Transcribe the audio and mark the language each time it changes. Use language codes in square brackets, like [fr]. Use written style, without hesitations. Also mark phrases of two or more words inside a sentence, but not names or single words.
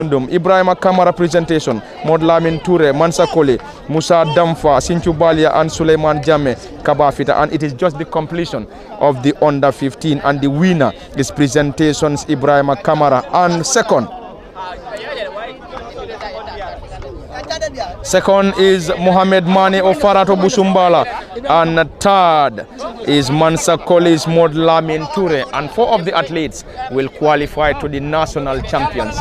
[en] Ibrahima Kamara presentation, Modlamin Toure, Mansa Koli, Musa Damfa, Sinchu Balia and Suleiman Jame Kabafita, and it is just the completion of the under 15 and the winner is presentations Ibrahima Kamara, and second is Mohamed Mane of Farato Busumbala, and third is Mansa Koli's Modlamin Toure, and 4 of the athletes will qualify to the national championship.